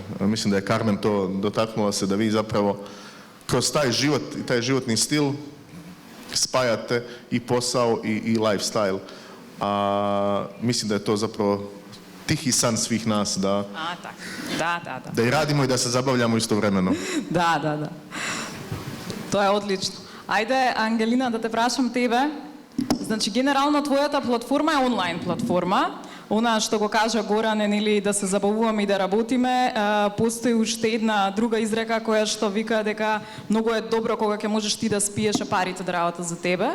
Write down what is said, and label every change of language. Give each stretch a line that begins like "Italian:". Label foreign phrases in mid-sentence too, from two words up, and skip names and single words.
Croatian: Mislim da je Carmen to dotaknula se, da vi zapravo kroz taj život i taj životni stil spajate i posao i lifestyle. A mislim da je to zapravo tihi san svih nas da i radimo i da se zabavljamo istovremeno. Da. To je odlično.
Macedonian: Ајде, Ангелина, да те прашам тебе. Значи, генерално твојата платформа е онлайн платформа. Она што го кажа Горан е нели да се забавуваме и да работиме. Постои уште една друга изрека која што вика дека многу е добро кога ќе можеш ти да спиеш, а парите да работат за тебе.